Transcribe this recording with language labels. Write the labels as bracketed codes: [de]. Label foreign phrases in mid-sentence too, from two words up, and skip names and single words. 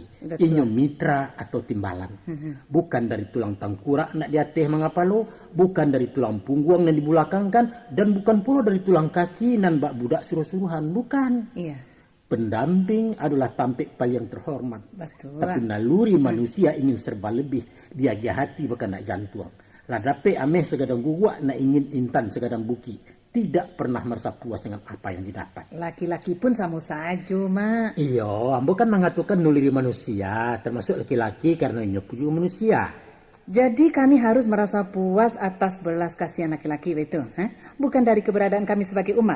[min] Inyo mitra atau timbalan. Bukan dari tulang tangkurak nak diateh mengapa lo. [id] Bukan dari tulang punggung yang dibulakangkan. Dan bukan pula dari tulang kaki [min] nan bak budak suruh-suruhan. [id] Bukan. Pendamping adalah tampik paling terhormat. Betul. Tapi naluri manusia ingin serba lebih. [min] Dia hati bukan nak jantung. Lah dapat ameh segadang gugak nak ingin intan segadang buki. [id] Tidak pernah merasa puas dengan apa yang didapat. Laki-laki pun sama saja, Mak. Iya, ambo kan mengatakan nuliri manusia. Termasuk laki-laki karena ini juga manusia. Jadi kami harus merasa puas atas belas kasihan laki-laki itu. Bukan dari keberadaan kami sebagai umat.